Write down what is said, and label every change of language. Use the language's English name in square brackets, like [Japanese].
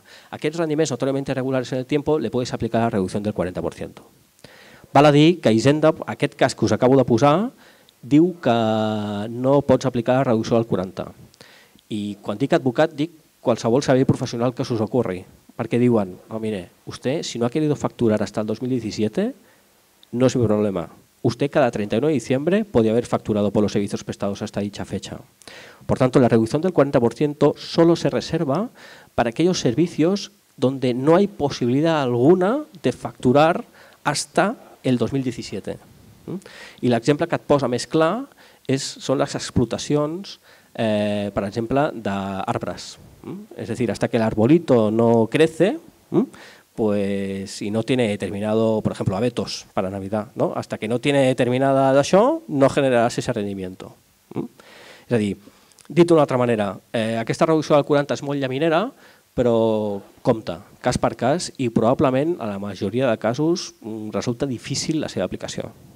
[Catalan] Aquests rendiments [Spanish] notoriamente irregulares en el tiempo le puedes aplicar la reducción del 40%. [Catalan] Val a dir que Hisenda, aquest cas que us acabo de posar, diu que no pots aplicar la reducció del 40%. I quan dic advocat, dic qualsevol servei professional que se us ocorri. [Spanish] Perquè diuen, mire, usted si no ha querido facturar hasta el 2017, no es mi problema. Usted cada 31 de diciembre podía haber facturado por los servicios prestados hasta dicha fecha. Por tanto, la reducción del 40% solo se reserva para aquellos servicios donde no hay posibilidad alguna de facturar hasta el 2017. [Catalan] I l'exemple que et posa més clar són les explotacions, per exemple, d'arbres. [Spanish] Es decir, hasta que el arbolito no crece, pues, y no tiene determinado, por ejemplo, abetos para Navidad, ¿no? Hasta que no tiene determinada [Catalan] d'això, no generaràs [Spanish] ese rendimiento. [Catalan] És a dir, dit d'una altra manera, aquesta reducció del 40 és molt llaminera però compte, cas per cas, i probablement a la majoria de casos resulta difícil la seva aplicació.